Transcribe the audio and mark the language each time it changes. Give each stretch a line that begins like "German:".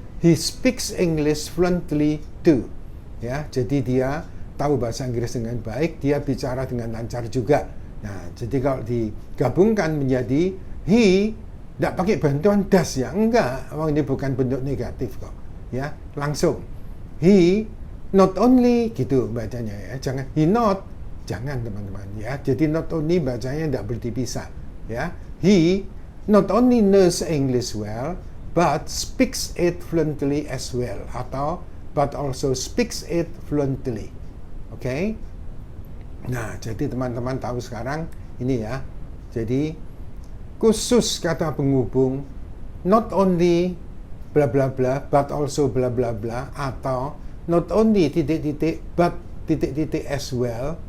English: He speaks English fluently too.
Indonesian: Ya, jadi dia tahu bahasa Inggris dengan baik, dia bicara dengan lancar juga. Nah, jadi kalau digabungkan menjadi he, tidak pakai bantuan das ya, enggak. Ini bukan bentuk negatif kok. Ya, langsung.
English: He not only
Indonesian: gitu bacanya ya. Jangan he not, jangan teman-teman ya. Jadi not only bacanya tidak boleh dipisah.
English: Ya, he not only knows English well, but speaks it fluently as well.
Indonesian: Atau,
English: but also speaks it fluently.
Indonesian: Oke? Nah, jadi teman-teman tahu sekarang ini ya. Jadi, khusus kata penghubung,
English: not only bla bla bla, but also bla bla bla.
Indonesian: Atau,
English: not only titik-titik, but titik-titik as well.